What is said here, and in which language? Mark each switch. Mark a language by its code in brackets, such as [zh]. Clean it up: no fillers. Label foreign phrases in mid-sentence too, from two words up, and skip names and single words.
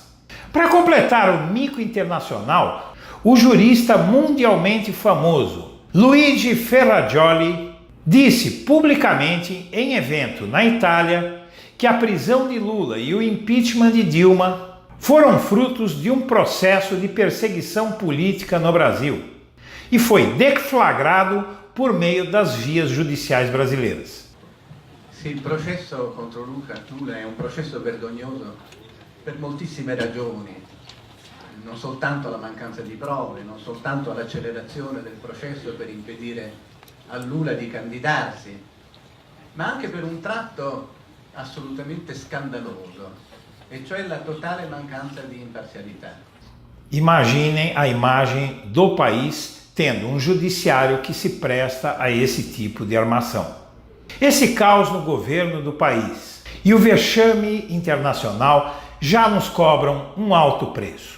[pt] Para completar o mico internacional, o jurista mundialmente famoso Luigi Ferrajoli disse publicamente em evento na Itália que a prisão de Lula e o impeachment de Dilma foram frutos de um processo de perseguição política no Brasil e foi deflagrado por meio das vias judiciais brasileiras. [it] Sì, il processo contro Luca Lula è un processo vergognoso per moltissime ragioni. non soltanto alla mancanza di prove, non soltanto all'accelerazione del processo per impedire a Lula di candidarsi, ma anche per un tratto assolutamente scandaloso, e cioè la totale mancanza di imparcialità. [pt] Imaginem a imagem do país tendo um judiciário que se presta a esse tipo de armação. Esse caos no governo do país e o vexame internacional já nos cobram um alto preço.